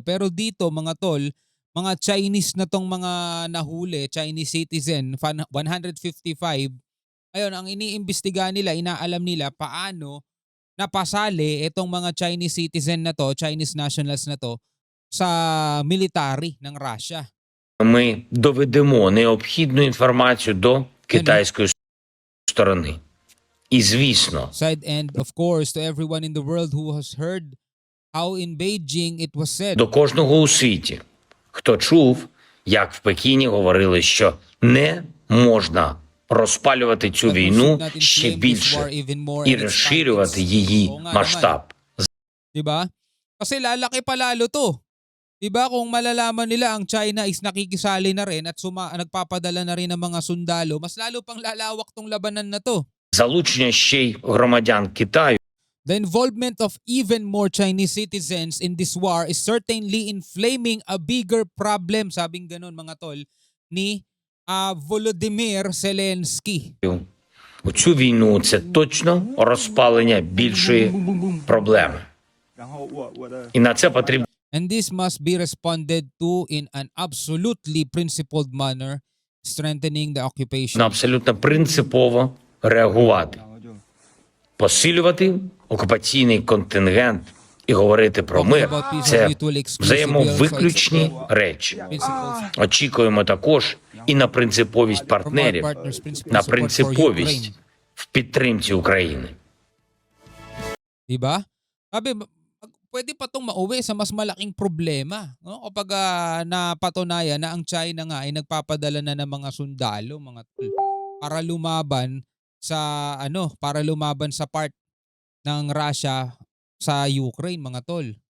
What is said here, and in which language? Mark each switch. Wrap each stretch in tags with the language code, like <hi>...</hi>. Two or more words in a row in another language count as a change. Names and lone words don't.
<tl>Pero dito mga tol, mga Chinese na tong mga nahuli,</tl> <en>Chinese citizen,</en> <tl>155, ayun, ang iniimbestigahan nila, inaalam nila paano napasali itong mga Chinese citizen na to,</tl> <en>Chinese nationals</en> <tl>na to, sa military ng Russia.</tl> <uk>ми доведемо необхідну інформацію до китайської сторони. І звісно,</uk> <en>Side and of course to everyone in the world who has heard how in Beijing it was said.</en> <uk>до кожного у світі, хто чув, як в Пекіні говорили, що не можна розпалювати цю</uk> <en>that we should</en> <uk>війну</uk> <en>not</en> <uk>ще</uk> <en>inflame this war</en> <uk>більше</uk> <en>even more</en> <uk>і</uk> <en>and its</en> <uk>розширювати</uk> <en>tactics.</en> <uk>її</uk> <tl>Oo nga</tl> <uk>масштаб.</uk> <tl>Diba? Kasi lalaki pa lalo to. Diba kung malalaman nila ang China is nakikisali na rin at nagpapadala na rin ng mga sundalo, mas lalo pang lalawak tong labanan na to.</tl> <uk>Залучення ще й громадян Китаю</uk> <en>The involvement of even more Chinese citizens in this war is certainly inflaming a bigger problem,</en> <tl>sabing ganon mga tol, ni Volodymyr Zelensky.</tl> <uk>у цю війну це точно розпалення більшої проблеми. І на це потрібно</uk> <en>And this must be responded to in an absolutely principled manner, strengthening the occupation.</en> <uk>абсолютно принципово реагувати, посилювати окупаційний контингент і говорити про мир. Це взаємовиключні речі.</uk> <en>Principles</en> <uk>Очікуємо також і на принциповість</uk> <en>from our</en> <uk>партнерів,</uk> <en>partners, principles</en> <uk>на</uk> <en>support for</en> <uk>принциповість</uk> <en>Ukraine.</en> <uk>в підтримці України.</uk> <tl>Diba? Sabi, pwede pa itong mauwi sa mas malaking problema. No? Kapag napatunayan na ang China nga ay nagpapadala na ng mga sundalo, mga tol, para lumaban sa part ng Russia sa Ukraine, mga tol.</tl>